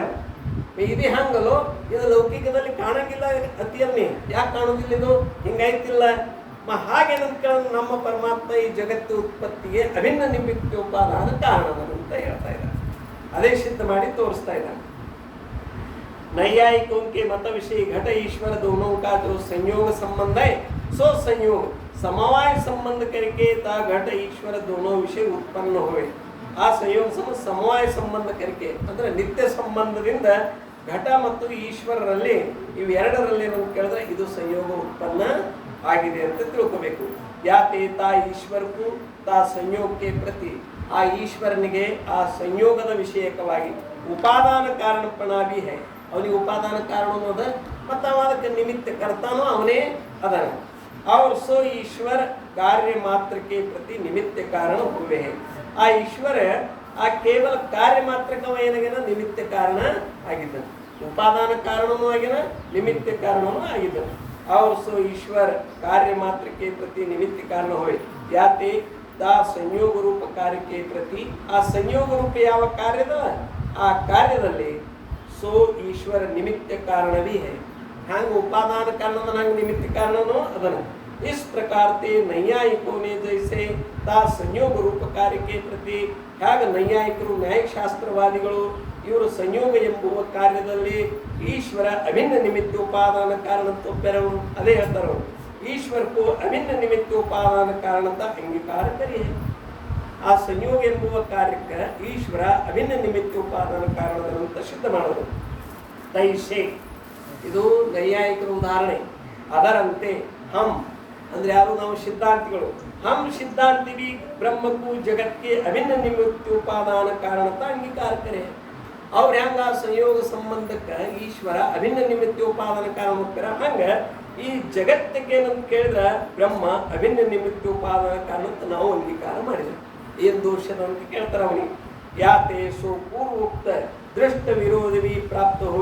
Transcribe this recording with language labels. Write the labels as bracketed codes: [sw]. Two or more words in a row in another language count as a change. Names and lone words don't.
[kn] ಇದು ಹಂಗಲ್ಲೋ, ಇದು ಲೌಕಿಕದಲ್ಲಿ ಕಾಣಂಗಿಲ್ಲ ಅತಿಯನ್ನೇ. ಯಾಕೆ ಕಾಣೋದಿಲ್ಲ? ಇದು ಹಿಂಗಾಯ್ತಿಲ್ಲ. ಹಾಗೇನಂತ ಕೇಳಿದ್ರೆ ನಮ್ಮ ಪರಮಾತ್ಮ ಈ ಜಗತ್ತು ಉತ್ಪತ್ತಿಗೆ ಅಭಿನ್ನ ನಿಮಿತ್ತ ಉಪಾದಾನ ಕಾರಣದನು ಅಂತ ಹೇಳ್ತಾ ಇದ್ದಾರೆ. ಅದೇ ಸಿದ್ಧ ಮಾಡಿ ತೋರಿಸ್ತಾ ಇದ್ದಾನೆ. [hi] नैयायिकों के मत विषय घट ईश्वर दोनों का जो संयोग संबंध है सो संयोग समवाय संबंध करके ता घट ईश्वर दोनों विषय उत्पन्न हुए. आ संयोग समवाय संबंध करके [kn] ಅಂದ್ರೆ ನಿತ್ಯ ಸಂಬಂಧದಿಂದ ಘಟ ಮತ್ತು ಈಶ್ವರರಲ್ಲಿ ಇವೆರಡರಲ್ಲಿ ನಾವು ಕೇಳಿದ್ರೆ ಇದು ಸಂಯೋಗ ಉತ್ಪನ್ನ ಆಗಿದೆ ಅಂತ ತಿಳ್ಕೋಬೇಕು. ಯಾತೆ ತಾ ಈಶ್ವರಕ್ಕೂ ತಾ ಸಂಯೋಗಕ್ಕೆ ಪ್ರತಿ ಆ ಈಶ್ವರನಿಗೆ ಆ ಸಂಯೋಗದ ವಿಷಯಕವಾಗಿ ಉಪಾದಾನ ಕಾರಣಪಣ [hi] भी है. [kn] ಅವನಿಗೆ ಉಪಾದಾನ ಕಾರಣನೂ ಅದ ಮತ್ತು ಅವ ಅದಕ್ಕೆ ನಿಮಿತ್ತ ಕರ್ತಾನೂ ಅವನೇ ಅದಾನ. [hi] और सो ईश्वर कार्य मात्र के प्रति निमित्त कारण हुए हैं. [kn] ಆ ಈಶ್ವರ ಆ ಕೇವಲ ಕಾರ್ಯ ಮಾತ್ರಕ್ಕೆ ಏನಾಗ್ಯಾನ? ನಿಮಿತ್ತ ಕಾರಣ ಆಗಿದ್ದಾನೆ. ಉಪಾದಾನ ಕಾರಣನೂ ಆಗ್ಯಾನ, ನಿಮಿತ್ತ ಕಾರಣನೂ ಆಗಿದ್ದಾನೆ. [hi] और सो ईश्वर कार्य मात्र के प्रति निमित्त कारण हुए. [kn] याते ತಾ ಸಂಯೋಗ ರೂಪ ಕಾರ್ಯಕ್ಕೆ ಪ್ರತಿ ಆ ಸಂಯೋಗ ರೂಪ ಯಾವ ಕಾರ್ಯದ ಆ ಕಾರ್ಯದಲ್ಲಿ [hi] सो ईश्वर निमित्त कारण भी है. [kn] ಹಂಗ ಉಪಾದಾನ ಕಾರಣ ಹಂಗ ನಿಮಿತ್ತ ಕಾರಣ ಅದನ. [hi] इस प्रकार से नैयायिकों ने जैसे ता संयोग रूप कार्य के प्रति [kn] ಹೇಗೆ ನೈಯಾಯಿಕರು ನ್ಯಾಯಿಕ ಶಾಸ್ತ್ರವಾದಿಗಳು ಇವರು ಸಂಯೋಗ ಎಂಬುವ ಕಾರ್ಯದಲ್ಲಿ ಈಶ್ವರ ಅಭಿನ್ನ ನಿಮಿತ್ತ ಉಪಾದಾನ ಕಾರಣ ತೋಪ್ಯಾರ. ಅದೇ ಹೇಳ್ತಾರೆ, ಈಶ್ವರಕ್ಕೂ ಅಭಿನ್ನ ನಿಮಿತ್ತ ಉಪಾದಾನ ಕಾರಣ ಅಂತ ಅಂಗೀಕಾರ ಕರಿ. ಆ ಸಂಯೋಗ ಎಂಬುವ ಕಾರ್ಯಕ್ಕೆ ಈಶ್ವರ ಅಭಿನ್ನ ನಿಮಿತ್ತ ಉಪಾದಾನ ಕಾರಣದಂತ ಸಿದ್ಧ ಮಾಡೋದು. ತೈಷೆ ಇದು ನೈಯಾಯಿಕರ ಉದಾಹರಣೆ. ಅದರಂತೆ ಹಮ್ ಅಂದ್ರೆ ಯಾರು? ನಾವು ಸಿದ್ಧಾಂತಿಗಳು. [hi] हम सिद्धांत भी ब्रह्म को जगत के अभिन्न निमित्त उपादान कारणता अंगीकार करें. [kn] और ಹೆಂಗ ಸಂಯೋಗ ಸಂಬಂಧಕ್ಕೆ ಈಶ್ವರ ಅಭಿನ್ನ ನಿಮಿತ್ತ ಉಪಾದಾನ ಕಾರಣ ಹೋಗ್ತಾರ, ಹಂಗ ಈ ಜಗತ್ತಿಗೆ ಏನಂತ ಕೇಳಿದ್ರೆ ಬ್ರಹ್ಮ ಅಭಿನ್ನ ನಿಮಿತ್ತ ಉಪಾದಾನ ಕಾರಣ ಅಂತ ನಾವು ಅಂಗೀಕಾರ ಮಾಡಿದ್ವಿ. ಏನು ದೋಷದ ಅಂತ ಕೇಳ್ತಾರೆ ಅವನಿಗೆ. [hi] याते सो पूर्वोक्त दृष्ट विरोधभी प्राप्त होवेगा.